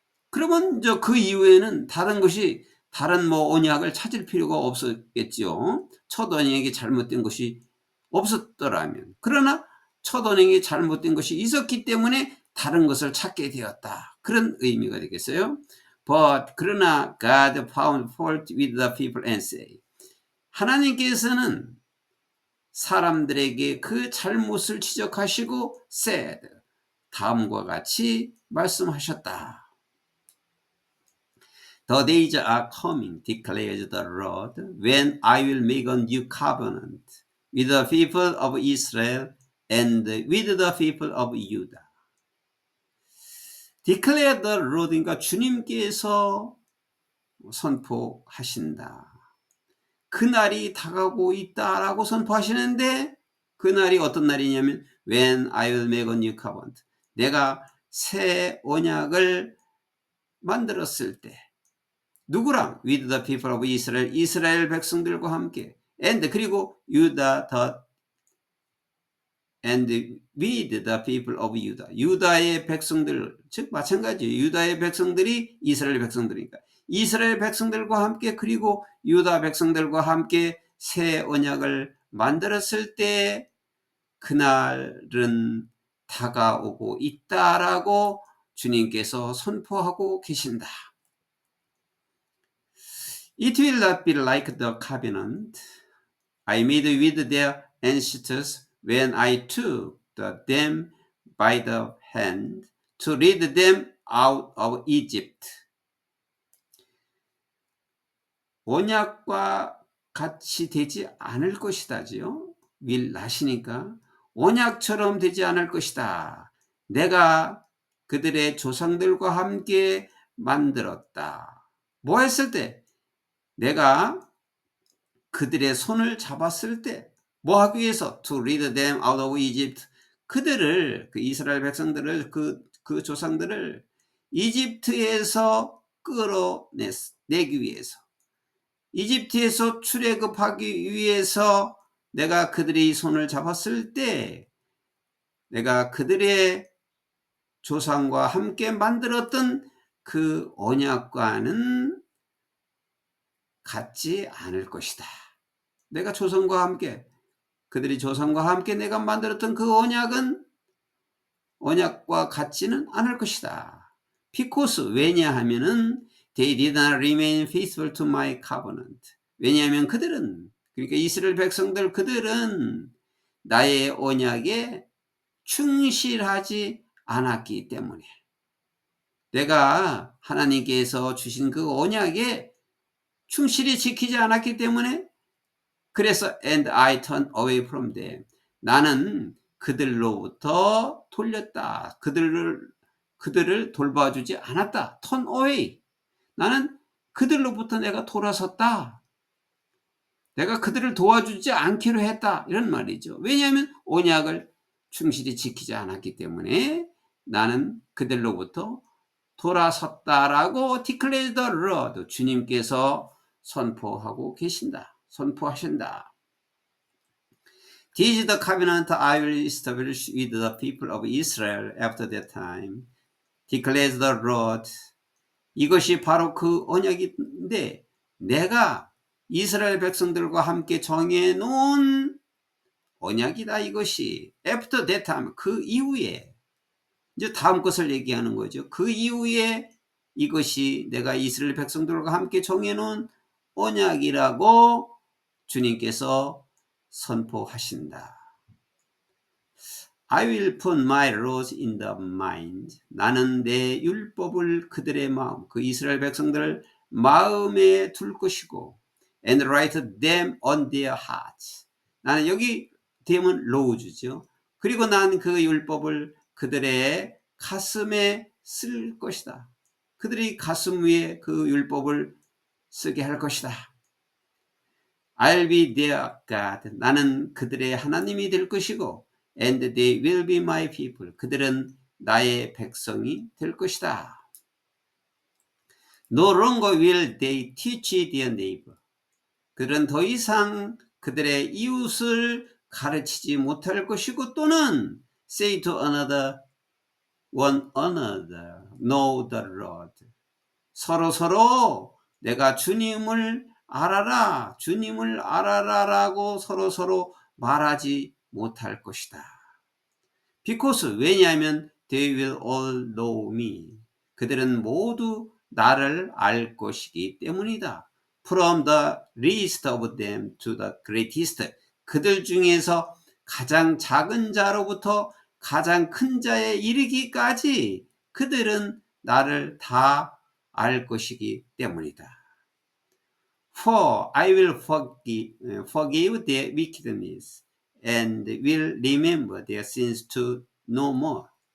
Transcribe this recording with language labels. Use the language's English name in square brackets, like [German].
[Korean] 그러면 그 이후에는 다른 언약을 찾을 필요가 없었겠죠. 첫 언약이 잘못된 것이 없었더라면. 그러나 첫 언약이 잘못된 것이 있었기 때문에 다른 것을 찾게 되었다. 그런 의미가 되겠어요. [English] But [Korean] 그러나 [English] God found fault with the people and say, [Korean] 하나님께서는 사람들에게 그 잘못을 지적하시고 [English] said, [Korean] 다음과 같이 말씀하셨다. [English] The days are coming, declares the Lord, when I will make a new covenant with the people of Israel and with the people of Judah. Declare the Lord, [Korean] 그러니까 주님께서 선포하신다. 그날이 다가오고 있다라고 선포하시는데, 그날이 어떤 날이냐면 [English] when I will make a new covenant, [Korean] 내가 새 언약을 만들었을 때, 누구랑? [English] with the people of Israel, [Korean] 이스라엘 백성들과 함께, [English] and [Korean] 그리고 유다 [English] and with the people of Judah, [Korean] 유다의 백성들, 즉 마찬가지예요. 유다의 백성들이 이스라엘 백성들이니까 이스라엘 백성들과 함께, 그리고 유다 백성들과 함께 새 언약을 만들었을 때 그날은 다가오고 있다라고 주님께서 선포하고 계신다. [English] It will not be like the covenant I made with their ancestors when I took them by the hand to lead them out of Egypt. [Korean] 언약과 같이 되지 않을 것이다지요. [English] will not [Korean] 이니까 언약처럼 되지 않을 것이다. 내가 그들의 조상들과 함께 만들었다. 뭐 했을 때? 내가 그들의 손을 잡았을 때, 뭐 하기 위해서? [English] To lead them out of Egypt. [Korean] 그들을, 그 이스라엘 백성들을, 그 조상들을 이집트에서 끌어내기 위해서, 이집트에서 출애굽하기 위해서 내가 그들의 손을 잡았을 때, 내가 그들의 조상과 함께 만들었던 그 언약과는 같지 않을 것이다. 내가 조상과 함께, 그들이 조상과 함께 내가 만들었던 그 언약과 같지는 않을 것이다. [English] Because, [Korean] 왜냐하면은 [English] they did not remain faithful to my covenant. [Korean] 왜냐하면 그들은, 그러니까 이스라엘 백성들, 그들은 나의 언약에 충실하지 않았기 때문에, 내가 하나님께서 주신 그 언약에 충실히 지키지 않았기 때문에, 그래서 [English] and I turned away from them. [Korean] 나는 그들로부터 돌렸다. 그들을 돌봐주지 않았다. [English] turn away. [Korean] 나는 그들로부터 내가 돌아섰다. 내가 그들을 도와주지 않기로 했다. 이런 말이죠. 왜냐하면 언약을 충실히 지키지 않았기 때문에 나는 그들로부터 돌아섰다라고 [English] declare the Lord, [Korean] 주님께서 선포하고 계신다. 선포하신다. [English] This is the covenant I will establish with the people of Israel after that time, declares the Lord. [Korean] 이것이 바로 그 언약인데, 내가 이스라엘 백성들과 함께 정해놓은 언약이다. 이것이 [English] after that time, [Korean] 그 이후에, 이제 다음 것을 얘기하는 거죠. 그 이후에 이것이 내가 이스라엘 백성들과 함께 정해놓은 언약이라고 주님께서 선포하신다. [English] I will put my laws in the mind. [Korean] 나는 내 율법을 그들의 마음, 그 이스라엘 백성들을 마음에 둘 것이고, [English] and write them on their hearts. [Korean] 나는 여기 them은 laws죠. 그리고 난 그 율법을 그들의 가슴에 쓸 것이다. 그들이 가슴 위에 그 율법을 쓰게 할 것이다. [English] I'll be their God. [Korean] 나는 그들의 하나님이 될 것이고, [English] and they will be my people. [Korean] 그들은 나의 백성이 될 것이다. [English] No longer will they teach their neighbor. [Korean] 그들은 더 이상 그들의 이웃을 가르치지 못할 것이고, 또는 [English] say to one another, know the Lord. [Korean] 서로 내가 주님을 알아라, 주님을 알아라라고 서로 말하지 못할 것이다. [English] Because, [Korean] 왜냐하면 [English] they will all know me. [Korean] 그들은 모두 나를 알 것이기 때문이다. [English] From the least of them to the greatest. [Korean] 그들 중에서 가장 작은 자로부터 가장 큰 자에 이르기까지 그들은 나를 다 알 것이기 때문이다. [English] For I will forgive their wickedness and will remember their sins to no more.